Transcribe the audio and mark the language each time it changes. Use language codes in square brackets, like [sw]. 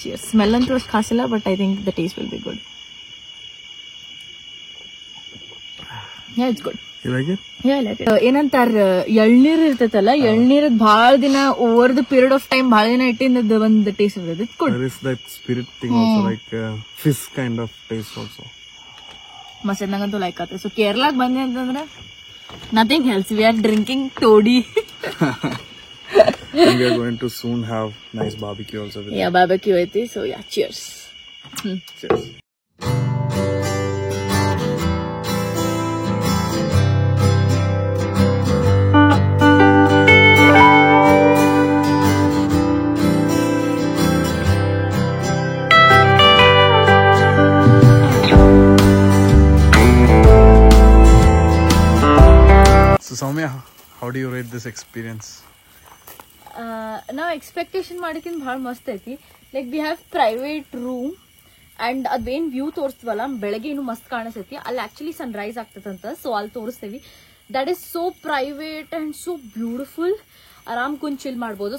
[en] Smell [kn] ಅಂತೂ ಅಷ್ಟು ಖಾಸಿಲ್ಲ, [en] But I think the taste will be good. Yeah, it's good. You like it? Yeah, I like it. [kn] ಏನಂತಾರ, ಎಳ್ನೀರ್ ಇರ್ತೈತಲ್ಲ, ಎಳ್ನೀರ್ ಭಾಳ ದಿನ [en] over the period of time [kn] ಭಾಳ ದಿನ ಇಟ್ಟಿಂದ ಒಂದು ಟೇಸ್ಟ್ ಇರ್ತದೆ. [en] It's good. There is that spirit thing also, like fish kind of taste also. [kn] ಮಸ್ತ್ ನಂಗಂತೂ ಲೈಕ್ ಆತ. ಸೊ ಕೇರಳಾಗ ಬಂದೆ ಅಂತಂದ್ರೆ [en] Nothing else. We are drinking toddy. And we are going to soon have nice barbecue also. Yeah, barbecue [kn] ಐತಿ. [en] So yeah, cheers. Cheers. So Soumya, how do you rate this experience? [kn] ನಾವು expectation ಮಾಡಿದ್ಕಿಂತ ಭಾಳ ಮಸ್ತ್ ಐತಿ. [en] like we have private room [kn] and ಅದೇನ್ view ತೋರಿಸ್ತೀವಲ್ಲ ಬೆಳಗ್ಗೆ ಇನ್ನು ಮಸ್ತ್ ಕಾಣಿಸ್ತೈತಿ. ಅಲ್ಲಿ ಆಕ್ಚುಲಿ ಸನ್ರೈಸ್ ಆಗ್ತದಂತ. ಸೊ ಅಲ್ಲಿ ತೋರಿಸ್ತೀವಿ. [en] That is so private and so beautiful. [kn] ಆರಾಮ್ ಕುಂತ್ ಚಿಲ್ ಮಾಡ್ಬೋದು.